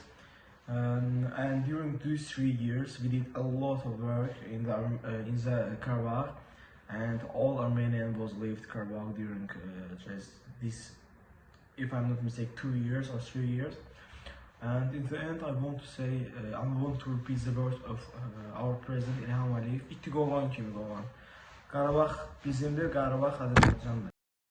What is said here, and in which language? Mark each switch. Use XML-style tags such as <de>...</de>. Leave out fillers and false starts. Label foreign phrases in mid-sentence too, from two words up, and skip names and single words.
<en>And during these 3 years, we did a lot of work in the Karabakh, and all Armenian was left Karabakh during just this, if I'm not mistaken, 2 years or 3 years. And in the end, I want to say, I want to repeat the words of our President İlham Aliyev. İtti qolan kimi qolan.</en> <az>Qarabağ bizimdir, Qarabağ Azərbaycandır.</az>